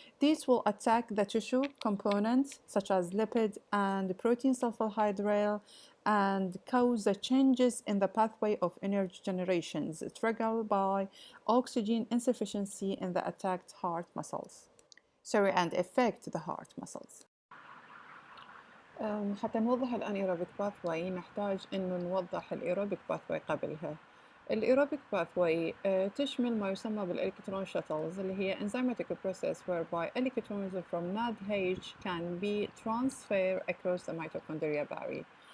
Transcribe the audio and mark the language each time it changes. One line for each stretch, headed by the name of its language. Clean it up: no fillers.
English: These will attack the tissue components such as lipid and protein sulfonylurea and cause the changes in the pathway of energy generations triggered by oxygen insufficiency in the attacked heart muscles. And affect the heart muscles.
Arabic: حتى نوضح الانيروبيك باثواي نحتاج انه نوضح الايروبيك باثواي قبلها. الايروبيك باثواي تشمل ما يسمى بالالكترون شاتلز اللي هي
English: enzymatic process whereby electrons from NADH can be transferred across the mitochondria barrier.